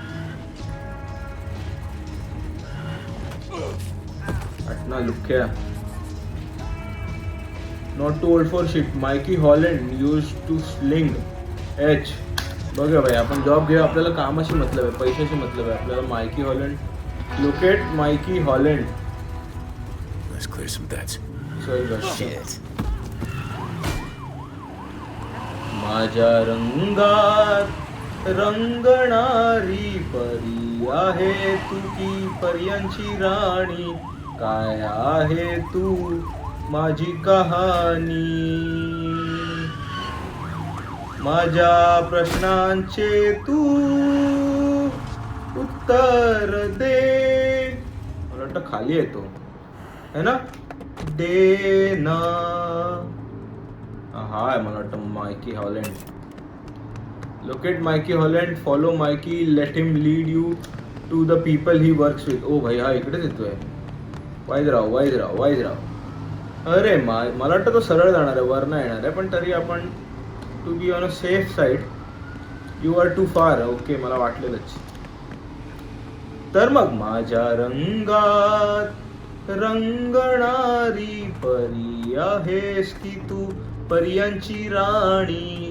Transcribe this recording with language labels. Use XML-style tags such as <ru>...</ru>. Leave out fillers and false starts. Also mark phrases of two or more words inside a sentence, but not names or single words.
<en>अटना लुक्या. Not too old for shit. Mikey Holland used to sling H.</en> <mr>बघा भाई आपण जॉब घेऊ. आपल्याला कामाशी मतलब आहे, पैशाशी मतलब आहे आपल्याला.</mr> <en>Mikey Holland. Locate Mikey Holland. Let's clear some debts. Shit.</en> <mr>माझ्या रंगात रंगणारी परी आहे तू की पर्यांची राणी. काय आहे तू माझी कहाणी. माझ्या प्रश्नांचे तू उत्तर दे. मला वाटतं खाली येतो</mr> <hi>है ना.</hi> <mr>दे ना. हा आहे मला वाटतं मायकी हॉलंड.</mr> <en>Locate Mikey Holland. Follow Mikey. Let him lead you to the people he works with.</en> <mr>ओ भाई हा इकडेच येतोय. वाईजराव. अरे मला वाटतं तो सरळ जाणार आहे, वर नाही येणार आहे. पण तरी आपण</mr> <en>to be on a safe side. You are too far. ओके</en> <mr>मला वाटलेलंच. तर मग माझ्या रंगात रंगणारी परी आहेस की तू पर्यांची राणी.</mr>